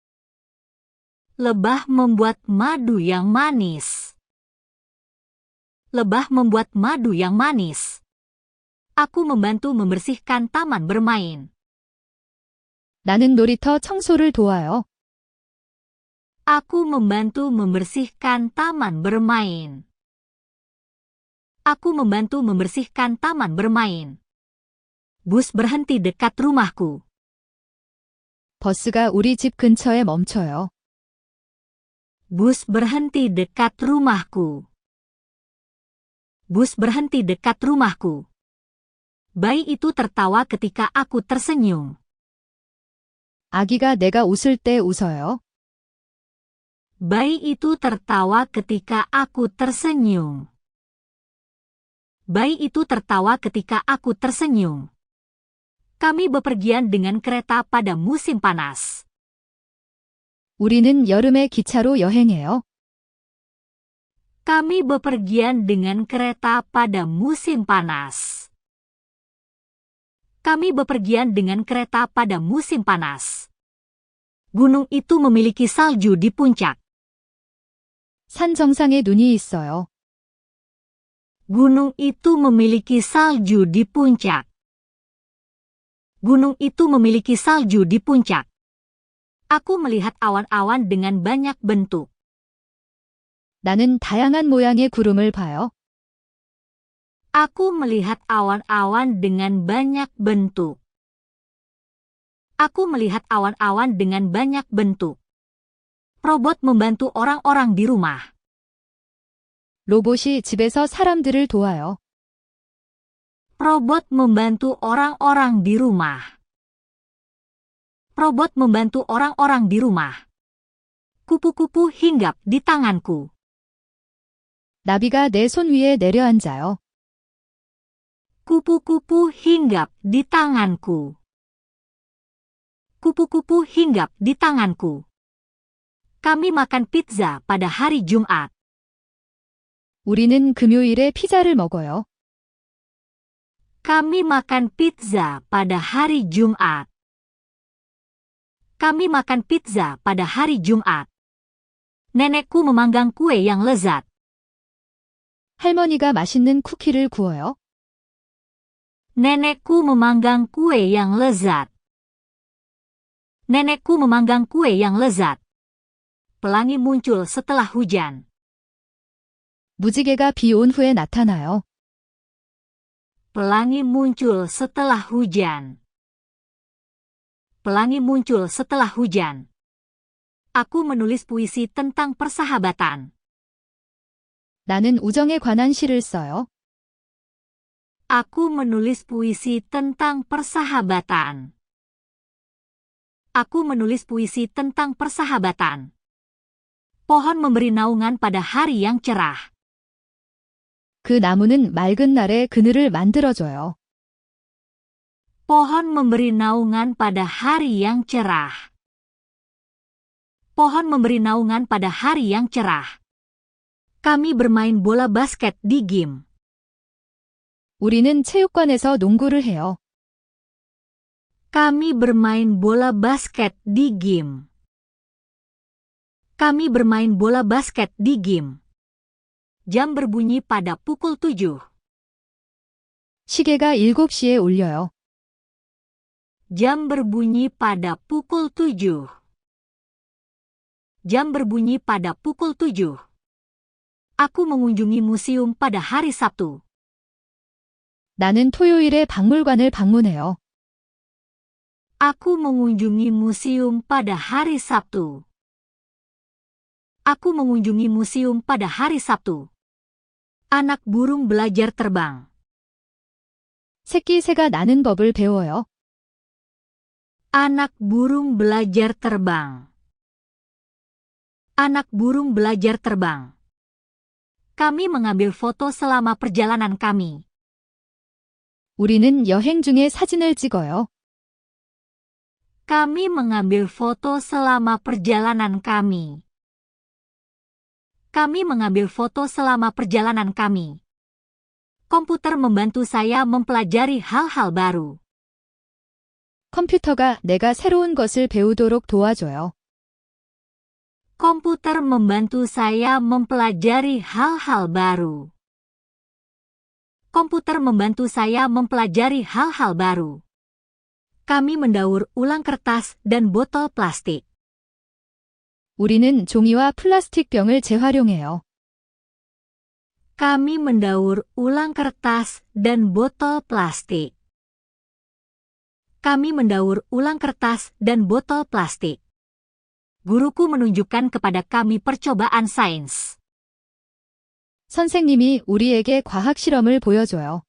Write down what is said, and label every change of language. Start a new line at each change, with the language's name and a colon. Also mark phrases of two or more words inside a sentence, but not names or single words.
Indonesian: Lebah membuat madu yang manis. Lebah membuat madu yang manis. Aku membantu membersihkan taman bermain.
Korean: 나는 놀이터 청소를 도와요.
Indonesian: Aku membantu membersihkan taman bermain. Aku membantu membersihkan taman bermain. Bus berhenti dekat rumahku.
Korean: 버스가 우리 집 근처에 멈춰요.
Indonesian: Bus berhenti dekat rumahku. Bus berhenti dekat rumahku. Bayi itu tertawa ketika aku tersenyum.
Korean: 아기가 내가 웃을 때 웃어요.
Indonesian: Bayi itu tertawa ketika aku tersenyum. Bayi itu tertawa ketika aku tersenyum. Kami bepergian dengan kereta pada musim panas.
Korean: 우리는 여름에 기차로 여행해요.
Indonesian: Kami bepergian dengan kereta pada musim panas. Kami bepergian dengan kereta pada musim panas. Gunung itu memiliki salju di puncak.
Korean: 산 정상에 눈이 있어요.
Indonesian: Gunung itu memiliki salju di puncak. Gunung itu memiliki salju di puncak. Aku melihat awan-awan dengan banyak bentuk.
Korean: 나는 다양한 모양의 구름을 봐요.
Indonesian: Aku melihat awan-awan dengan banyak bentuk. Aku melihat awan-awan dengan banyak bentuk. Robot membantu orang-orang di rumah.
Korean: 로봇이 집에서 사람들을 도와요.
Indonesian: Robot membantu orang-orang di rumah. Robot membantu orang-orang di rumah. Kupu-kupu hinggap di tanganku.
Korean: 나비가 내 손 위에 내려앉아요.
Indonesian: Kupu-kupu hinggap di tanganku. Kupu-kupu hinggap di tanganku. Kami makan pizza pada hari Jumat.
Korean: 우리는 금요일에 피자를 먹어요.
Indonesian: Kami makan pizza pada hari Jumat. Kami makan pizza pada hari Jumat. Nenekku memanggang kue yang lezat.
Korean: 할머니가 맛있는 쿠키를 구워요.
Indonesian: Nenekku memanggang kue yang lezat. Nenekku memanggang kue yang lezat. Pelangi muncul setelah hujan.
Korean: 무지개가 비 온 후에 나타나요.
Indonesian: Pelangi muncul setelah hujan. Pelangi muncul setelah hujan. Aku menulis puisi tentang persahabatan.
Korean: 나는 우정에 관한 시를 써요.
Indonesian: Aku menulis puisi tentang persahabatan. Aku menulis puisi tentang persahabatan. Pohon memberi naungan pada hari yang cerah.
Korean: 그 나무는 맑은 날에 그늘을 만들어줘요.
Indonesian: Pohon memberi naungan pada hari yang cerah. Pohon memberi naungan pada hari yang cerah. Kami bermain bola basket di gym.
Korean: 우리는 체육관에서 농구를 해요.
Indonesian: Kami bermain bola basket di gym. Kami bermain bola basket di gym. Jam berbunyi pada pukul 7.
Korean: 시계가 7시에 울려요.
Indonesian: Jam berbunyi pada pukul 7. Jam berbunyi pada pukul 7. Aku mengunjungi museum pada hari Sabtu.
Korean: 나는 토요일에 박물관을 방문해요.
Indonesian: Aku mengunjungi museum pada hari Sabtu. Aku mengunjungi museum pada hari Sabtu. Anak burung belajar terbang.
Korean: 새끼 새가 나는 법을 배워요.
Indonesian: Anak burung belajar terbang. Anak burung belajar terbang. Kami mengambil foto selama perjalanan kami.
Korean: 우리는 여행 중에 사진을 찍어요.
Indonesian: Kami mengambil foto selama perjalanan kami. Kami mengambil foto selama perjalanan kami. Komputer membantu saya mempelajari hal-hal baru.
Korean: 컴퓨터가 내가 새로운 것을 배우도록 도와줘요.
Indonesian: Komputer membantu saya mempelajari hal-hal baru. Komputer membantu saya mempelajari hal-hal baru. Kami mendaur ulang kertas dan botol plastik.
Korean: 우리는 종이와 플라스틱 병을 재활용해요.
Indonesian: Kami mendaur ulang kertas dan botol plastik. Kami mendaur ulang kertas dan botol plastik. Guruku menunjukkan kepada kami percobaan sains.
Korean: 선생님이 우리에게 과학 실험을 보여줘요.